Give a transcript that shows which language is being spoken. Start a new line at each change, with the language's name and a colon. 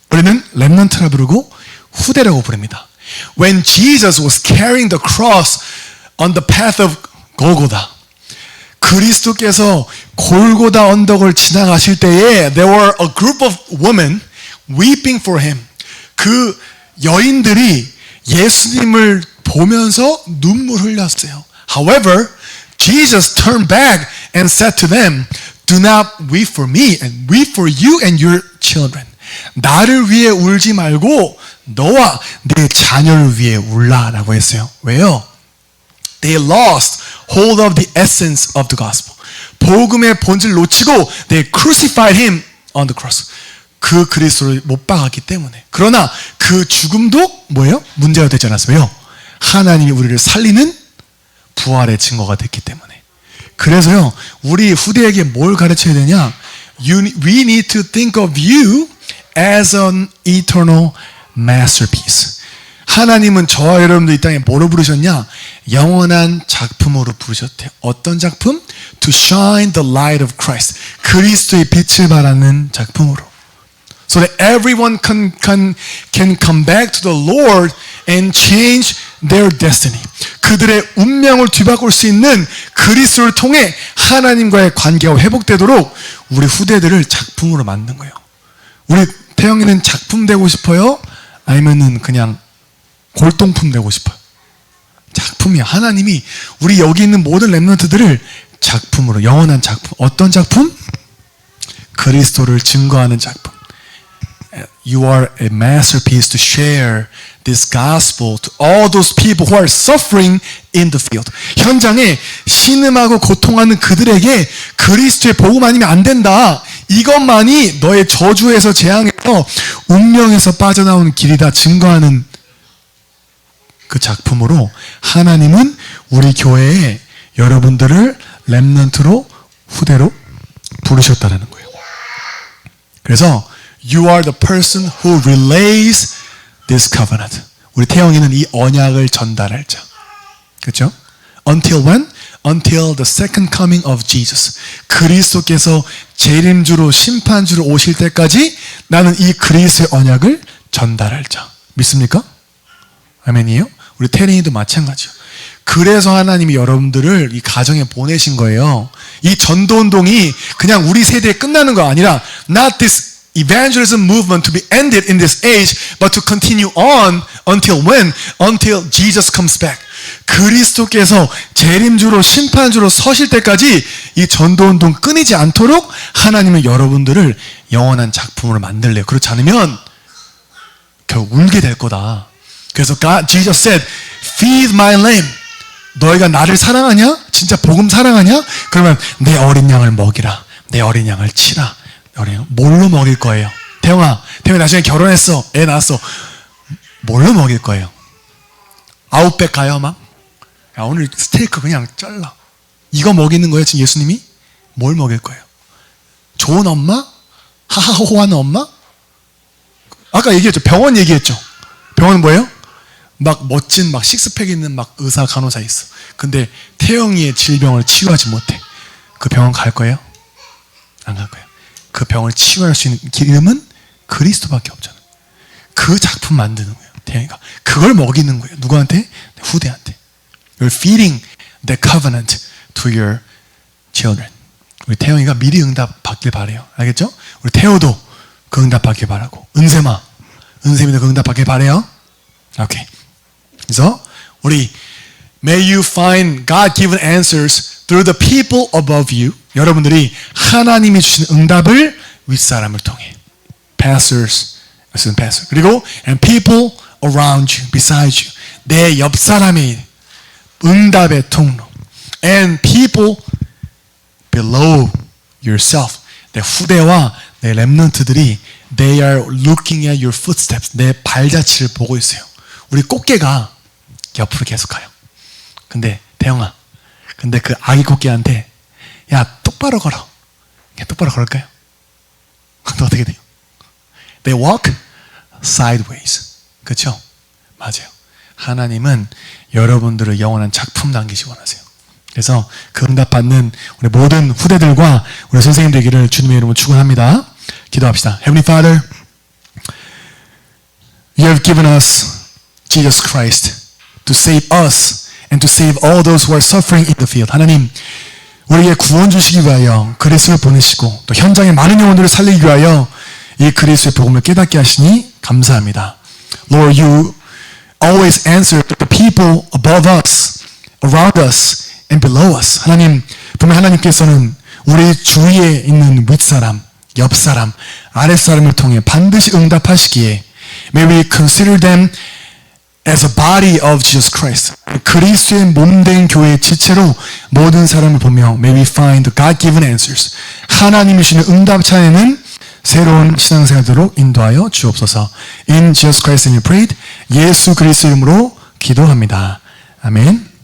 Korean: 우리는 렘넌트라 부르고 후대라고 부릅니다.
English: When Jesus was carrying the cross on the path of Golgotha,
Korean: 그리스도께서 골고다 언덕을 지나가실 때에
English: there were a group of women weeping for him.
Korean: 그 여인들이 예수님을 보면서 눈물 흘렸어요.
English: However, Jesus turned back and said to them, Do not weep for me, and weep for you and your children.
Korean: 나를 위해 울지 말고 너와 내 자녀를 위해 울라라고 했어요. 왜요?
English: They lost hold of the essence of the gospel.
Korean: 복음의 본질을 놓치고
English: they crucified him on the cross.
Korean: 그 그리스도를 못 박았기 때문에. 그러나 그 죽음도 뭐예요? 문제가 되지 않았어요. 왜요? 하나님이 우리를 살리는 부활의 증거가 됐기 때문에. 그래서요, 우리 후대에게 뭘 가르쳐야 되냐?
English: We need to think of you as an eternal masterpiece.
Korean: 하나님은 저와 여러분들 이 땅에 뭐로 부르셨냐? 영원한 작품으로 부르셨대요. 어떤 작품?
English: To shine the light of Christ.
Korean: 그리스도의 빛을 발하는 작품으로.
English: So that everyone can come back to the Lord and change their destiny.
Korean: 그들의 운명을 뒤바꿀 수 있는 그리스도를 통해 하나님과의 관계가 회복되도록 우리 후대들을 작품으로 만든 거예요. 우리 태영이는 작품 되고 싶어요? 아니면은 그냥 골동품 되고 싶어요? 작품이야. 하나님이 우리 여기 있는 모든 렘넌트들을 작품으로, 영원한 작품. 어떤 작품? 그리스도를 증거하는 작품.
English: You are a masterpiece to share this gospel to all those people who are suffering in the field.
Korean: 현장에 신음하고 고통하는 그들에게 그리스도의 복음 아니면 안 된다. 이것만이 너의 저주에서 재앙에서 운명에서 빠져나오는 길이다 증거하는 그 작품으로 하나님은 우리 교회에 여러분들을 렘넌트로 후대로 부르셨다는 거예요. 그래서
English: You are the person who relays this covenant.
Korean: 우리 태영이는 이 언약을 전달할 자. 그렇죠?
English: Until when? Until the second coming of Jesus.
Korean: 그리스도께서 재림주로 심판주로 오실 때까지 나는 이 그리스도의 언약을 전달할 자. 믿습니까? 아멘이에요? 우리 태린이도 마찬가지요. 그래서 하나님이 여러분들을 이 가정에 보내신 거예요. 이 전도운동이 그냥 우리 세대에 끝나는 거 아니라
English: not this evangelism movement to be ended in this age but to continue on until when? Until Jesus comes back.
Korean: 그리스도께서 재림주로 심판주로 서실 때까지 이 전도운동 끊이지 않도록 하나님은 여러분들을 영원한 작품으로 만들래요. 그렇지 않으면 결국 울게 될 거다. 그래서
English: Jesus said, feed my lamb.
Korean: 너희가 나를 사랑하냐? 진짜 복음 사랑하냐? 그러면 내 어린 양을 먹이라. 내 어린 양을 치라. 뭘로 먹일 거예요? 태영아 나중에 결혼했어. 애 낳았어. 뭘로 먹일 거예요? 아웃백 가요 막? 야, 오늘 스테이크 그냥 잘라. 이거 먹이는 거예요 지금 예수님이? 뭘 먹일 거예요? 좋은 엄마? 하하호호하는 엄마? 아까 얘기했죠. 병원 얘기했죠. 병원은 뭐예요? 막 멋진 막 식스팩 있는 막 의사 간호사 있어. 근데 태영이의 질병을 치유하지 못해. 그 병원 갈 거예요? 안 갈 거예요. 그 병을 치유할 수 있는 기름은 그리스도밖에 없잖아요. 그 작품 만드는 거예요. 태영이가 그걸 먹이는 거예요. 누구한테? 후대한테.
English: You're feeding the covenant to your children.
Korean: 우리 태영이가 미리 응답 받길 바래요. 알겠죠? 우리 태호도 그 응답 받길 바라고. 은샘이도 그 응답 받길 바래요. 오케이. 그래서 우리
English: May you find God-given answers through the people above you.
Korean: 여러분들이 하나님이 주신 응답을 윗사람을 통해.
English: Pastors, pastor.
Korean: 그리고
English: and people around you, beside you.
Korean: 내 옆 사람이 응답의 통로.
English: And people below yourself.
Korean: 내 후대와 내 렘넌트들이
English: they are looking at your footsteps.
Korean: 내 발자취를 보고 있어요. 우리 꽃게가 옆으로 계속 가요. 근데 대영아, 근데 그 아기 꽃게한테 야 똑바로 걸어. 똑바로 걸을까요? 근데 어떻게 돼요?
English: They walk sideways.
Korean: 그렇죠? 맞아요. 하나님은 여러분들을 영원한 작품 남기시 원하세요. 그래서 그 응답 받는 우리 모든 후대들과 우리 선생님 되기를 주님의 이름으로 축원합니다. 기도합시다.
English: Heavenly Father, You have given us Jesus Christ to save us and to save all those who are suffering in the field.
Korean: 하나님, 우리에게 구원 주시기 위하여 그리스도를 보내시고 또 현장의 많은 영혼들을 살리기 위하여 이 그리스도의 복음을 깨닫게 하시니 감사합니다.
English: Lord, You always answer the people above us, around us, and below us.
Korean: 하나님, 분명 하나님께서는 우리 주위에 있는 윗사람, 옆사람, 아랫사람을 통해 반드시 응답하시기에
English: May we consider them as a body of Jesus Christ.
Korean: 그리스도의 몸된 교회의 지체로 모든 사람을 보며
English: May we find the God-given answers.
Korean: 하나님이 주시는 응답 차에는 새로운 신앙생활도록 인도하여 주옵소서.
English: In Jesus Christ's name we prayed.
Korean: 예수 그리스도 이름으로 기도합니다. 아멘.